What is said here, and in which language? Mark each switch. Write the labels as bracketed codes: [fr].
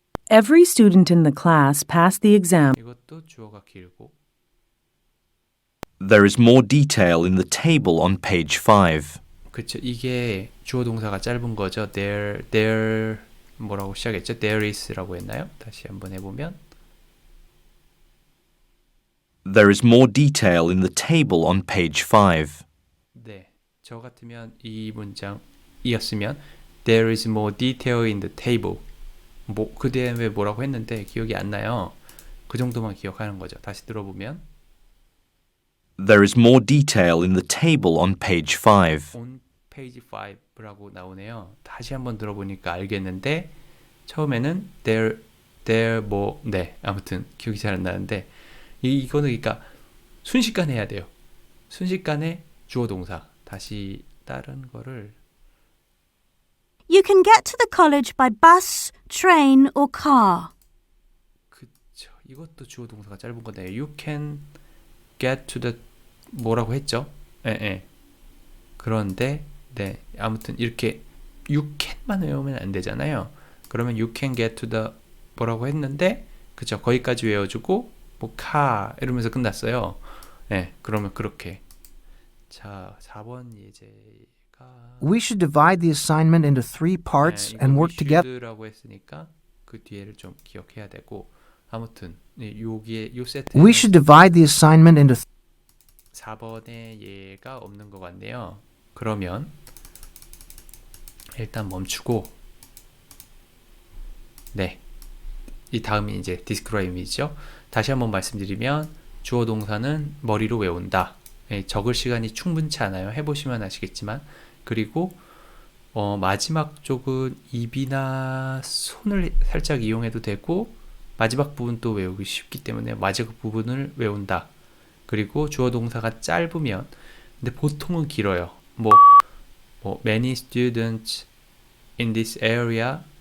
[en] Every student in the class passed the exam. [ko] 이것도 주어가 길고 [en] There is more detail in the table on page 5. [ko] 그쵸. 이게 주어 동사가 짧은 거죠. There 뭐라고 시작했죠? There is라고 했나요? 다시 한번 해보면 [en] There is more detail in the table on page 5. [ko] 네, 저 같으면 이 문장이었으면 [en] There is more detail in the table. [ko] 뭐 그 다음에 뭐라고 했는데 기억이 안 나요. 그 정도만 기억하는 거죠. 다시 들어보면 [en] There is more detail in the table on page 5. on page 5 [ko] 라고 나오네요. 다시 한번 들어보니까 알겠는데 처음에는 there 뭐 네, 아무튼 기억이 잘 안 나는데 이거는 그러니까 순식간에 해야 돼요. 순식간에 주어 동사. 다시 다른 거를 [en] You can get to the college by bus, train, or car. [ko] 그쵸. 이것도 주어 동사가 짧은 건데 [en] You can get to the [ko] 뭐라고 했죠? 예. 그런데 네, 아무튼 이렇게 you can만 외우면 안 되잖아요. 그러면 [en] you can get to the [ko] 뭐라고 했는데 그쵸. 거기까지 외워주고 뭐 car 이러면서 끝났어요. 네, 그러면 그렇게. 자, 4번 예제가 [en] We should divide the assignment into 3 parts and work together. [ko] 라고 했으니까 그 뒤에를 좀 기억해야 되고 아무튼 여기에 요 세트 [en] We should divide the assignment into [ko] 4번에 예가 없는 것 같네요. 그러면 일단 멈추고 네, 이 다음이 이제 디스크라임이죠. 다시 한번 말씀드리면 주어 동사는 머리로 외운다. 적을 시간이 충분치 않아요. 해보시면 아시겠지만 그리고 마지막 쪽은 입이나 손을 살짝 이용해도 되고 마지막 부분도 외우기 쉽기 때문에 마지막 부분을 외운다. 그리고 주어 동사가 짧으면 근데 보통은 길어요. [en] 뭐 many students in this area